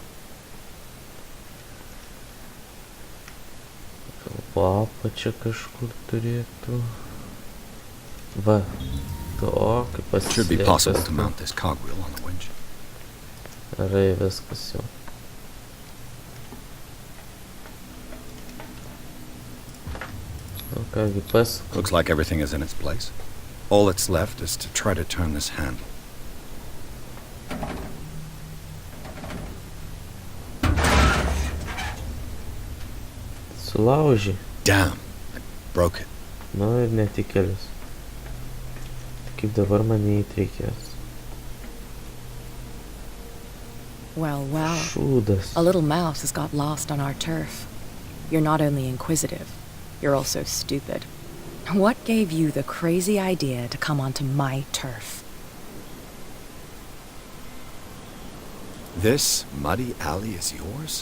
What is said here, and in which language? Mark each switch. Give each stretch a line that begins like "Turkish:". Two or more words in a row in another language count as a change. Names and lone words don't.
Lithuanian: Po apačia kažkur turėtų. Va, to kaip pasislėpęs. Gerai, viskas jau. O kągi pasakau.
English: Looks like everything is in its place. All that's left is to try to turn this handle.
Lithuanian: Sulaužį.
English: Damn, I broke it.
Lithuanian: Nu ir netikėlis. Kaip dabar mane įtreikės.
English: Well,
Lithuanian: Šūdas.
English: a little mouse has got lost on our turf. You're not only inquisitive, you're also stupid. What gave you the crazy idea to come onto my turf? This muddy alley is yours?